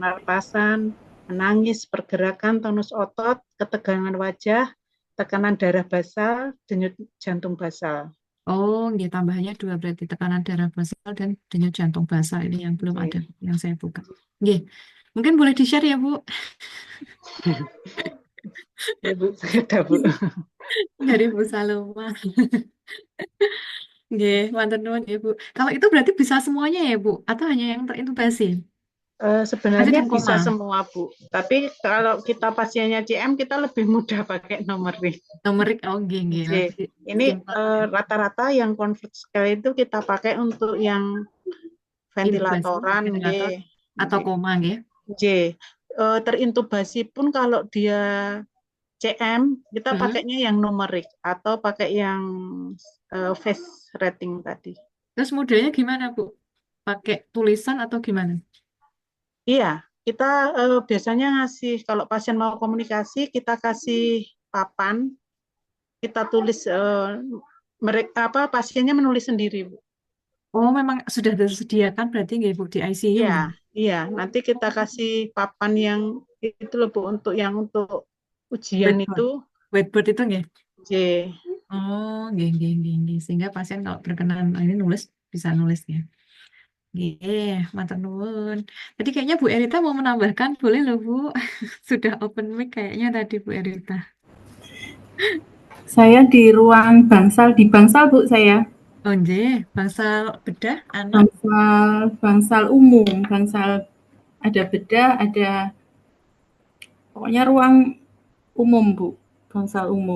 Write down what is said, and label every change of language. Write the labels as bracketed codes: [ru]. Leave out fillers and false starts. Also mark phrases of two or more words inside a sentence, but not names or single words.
[id] pernapasan, menangis, pergerakan, tonus otot, ketegangan wajah, tekanan darah basal, denyut jantung basal. Oh, nggih tambahnya 2 berarti tekanan darah basal dan denyut jantung basal ini yang belum ada Oke. yang saya buka. Nggih. Mungkin boleh di-share ya, Bu, Ya Bu, sudah Bu. dari Bu Saloma. [jv] Nggih, matur nuwun [id] ya, Bu. Kalau itu berarti bisa semuanya ya, Bu? Atau hanya yang terintubasi? Masih Sebenarnya dan bisa koma. semua Bu, tapi kalau kita pasiennya CM kita lebih mudah pakai numerik. Numerik, oh nggih, nggih. Oke. Lebih Ini simpel. rata-rata yang [en] convert scale [id] itu kita pakai untuk yang Intubasi, ventilatoran, ventilator, atau koma, nggih. Terintubasi pun kalau dia CM kita Mm-mm. pakainya yang numerik atau pakai yang [en] face rating [id] tadi. Terus modelnya gimana, Bu? Pakai tulisan atau gimana? Iya, kita biasanya ngasih kalau pasien mau komunikasi kita kasih papan, kita tulis mereka pasiennya menulis sendiri, Bu. Oh, memang sudah disediakan berarti nggih, Bu, di ICU, Iya, nggih? iya. Nanti kita kasih papan yang itu loh Bu untuk ujian itu. Whiteboard. Whiteboard itu nggih? J. Oh, nggih, nggih, nggih, nggih. Sehingga pasien kalau berkenan ini nulis, bisa nulis ya. [jv] Nggih, matur nuwun. [id] Tadi kayaknya Bu Erita mau menambahkan, boleh loh Bu. Sudah [en] open mic [id] kayaknya tadi Bu Erita. Saya di ruang bangsal, di bangsal Bu saya. Oh nggih, bangsal bedah anak. Bangsal umum, bangsal ada bedah, ada pokoknya ruang umum Bu, bangsal umum.